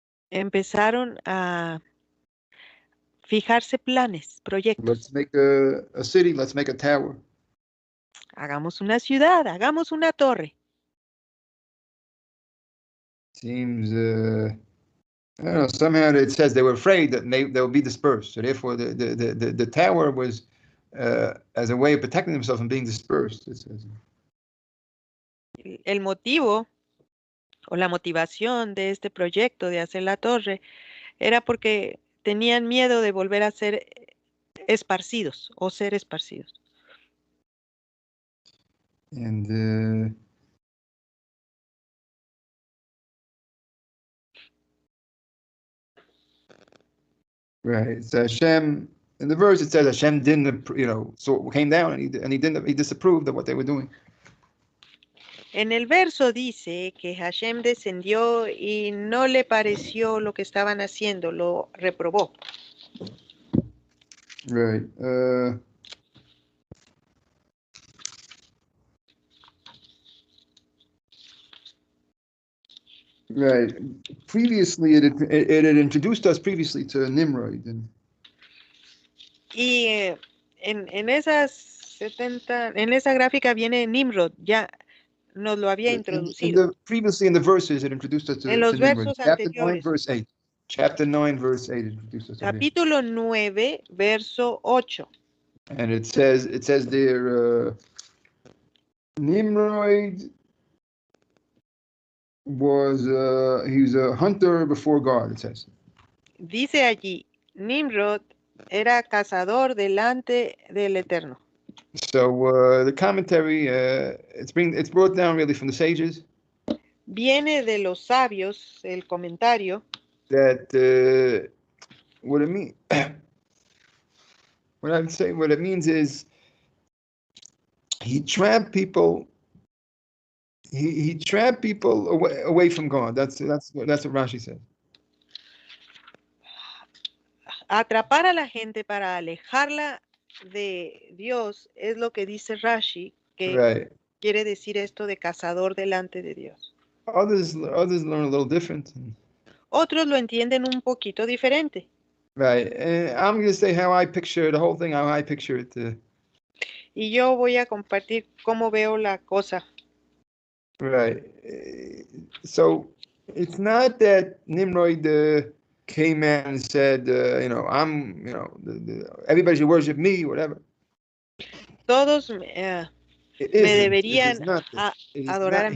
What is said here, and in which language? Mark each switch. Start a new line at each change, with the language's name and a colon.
Spanish: Empezaron a fijarse planes, proyectos.
English: Let's make a city, let's make a tower.
Spanish: Hagamos una ciudad, hagamos una torre.
English: Seems, I don't know, somehow it says they were afraid that they will be dispersed. So therefore the tower was as a way of protecting themselves from being dispersed, it says.
Spanish: El motivo o la motivación de este proyecto de hacer la torre era porque tenían miedo de volver a ser esparcidos o ser esparcidos.
English: And right, so Hashem, in the verse it says Hashem didn't, so came down and he disapproved of what they were doing.
Spanish: En el verso dice que Hashem descendió y no le pareció lo que estaban haciendo, lo reprobó.
English: Right. Right. Previously, it had introduced us previously to Nimrod.
Spanish: Y en esas 70, en esa gráfica viene Nimrod, ya nos lo había introducido.
English: Previously in the verses, it introduced us to
Spanish: los
English: Nimrod.
Spanish: versos
English: Chapter 9,
Spanish: anteriores.
English: verse 8. Chapter 9, verse 8 introduced us to him.
Spanish: Capítulo 9, verso 8.
English: And it says there, Nimrod was he was a hunter before God, it says.
Spanish: Dice allí, Nimrod era cazador delante del Eterno.
English: So the commentary, it's brought down really from the sages.
Spanish: Viene de los sabios el comentario.
English: That what it means, what I'm saying, what it means is he trapped people. He trapped people away from God. That's what Rashi says.
Spanish: Atrapar a la gente para alejarla de Dios es lo que dice Rashi, que
English: right.
Spanish: Quiere decir esto de cazador delante de Dios.
English: Others learn a little different.
Spanish: Otros lo entienden un poquito diferente.
English: Right. I'm going to say how I picture the whole thing, how I picture it.
Spanish: Y yo voy a compartir cómo veo la cosa.
English: Right. So it's not that Nimrod came out and said, I'm, everybody should worship me, whatever.
Spanish: Todos me deberían adorar a mí.